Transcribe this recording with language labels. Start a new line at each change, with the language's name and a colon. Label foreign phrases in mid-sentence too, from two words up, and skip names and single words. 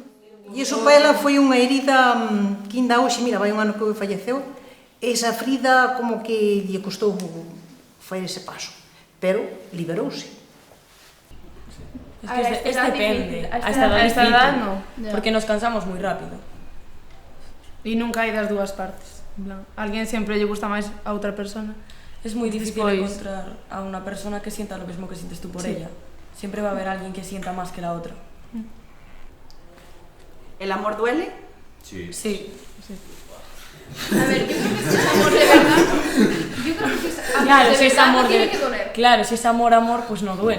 Galician: E iso para ela foi unha herida que ainda hoxe, mira, vai un ano que falleceu, esa ferida como que lle costou facer ese paso, pero liberouse.
Spanish: Es que depende, a esta edad no, porque nos cansamos
Galician: moi rápido. E nunca hai das dúas partes. En plan, alguén sempre lle gusta máis a outra persona.
Spanish: Es
Galician: moi difícil encontrar a unha persona
Spanish: que sienta lo mismo que sientes tú por ella. Siempre va a haber alguien que sienta más que la otra. ¿El amor duele? Sí. A ver, yo creo que si es amor de verdad, yo creo que si es amor Claro, de si es verdad amor no tiene que doler. Claro, si es amor, pues no duele.